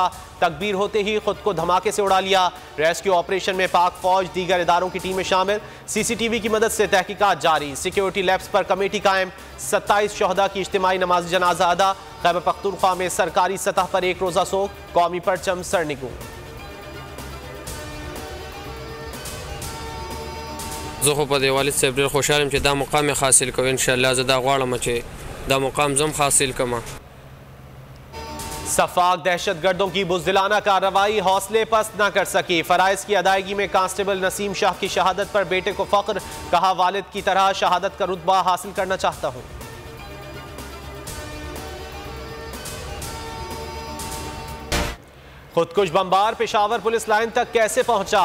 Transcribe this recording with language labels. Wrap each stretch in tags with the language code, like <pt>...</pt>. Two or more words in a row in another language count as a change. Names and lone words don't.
<ur>تکبیر ہوتے ہی خود کو دھماکے سے اڑا لیا.</ur> <en>rescue operation</en> <ur>میں پاک فوج، دیگر اداروں کی ٹیمیں شامل. CCTV کی مدد سے تحقیقات جاری.</ur> <en>security labs</en> <ur>پر کمیٹی قائم۔ 27 شہدا کی اجتماعی نماز جنازہ ادا. خیبر پختونخوا میں سرکاری سطح پر ایک روزہ سوگ، قومی پرچم سرنگوں.</ur> <ps>زه په دې والد صاحب ډېر خوشحال یم چې دا مقام حاصل کوم.</ps> <ar>انشاءالله</ar> <ps>زه دا غواړم چې دا مقام زم حاصل کما.</ps> <ur>سفاک دہشت گردوں کی بزدلانہ کارروائی حوصلے پست نہ کر سکی. فرائض کی ادائیگی میں کانسٹیبل نسیم شاہ کی شہادت پر بیٹے کو فخر، کہا والد کی طرح شہادت کا رتبہ حاصل کرنا چاہتا ہوں. خودکش بمبار پشاور پولیس لائن تک کیسے پہنچا?</ur>